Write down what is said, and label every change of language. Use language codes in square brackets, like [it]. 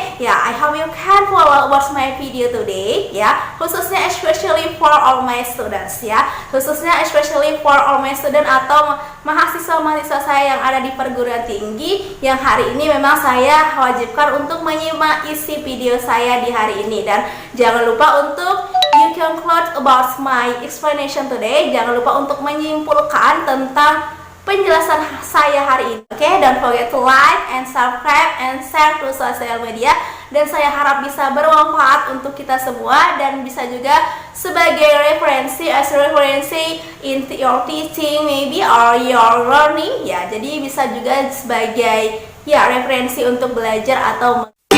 [en] I hope you can follow watch my video today [id] khususnya [en] especially for all my students [id] khususnya [en] especially for all my student [id] atau mahasiswa-mahasiswa saya yang ada di perguruan tinggi, yang hari ini memang saya wajibkan untuk menyimak isi video saya di hari ini. Dan jangan lupa untuk [en] you conclude about my explanation today. [id] Jangan lupa untuk menyimpulkan tentang penjelasan saya hari ini. [en] Oke, don't forget to like and subscribe and share to social media. [id] Dan saya harap bisa bermanfaat untuk kita semua dan bisa juga sebagai referensi [en] in your teaching maybe or your learning [id] Jadi bisa juga sebagai referensi untuk belajar atau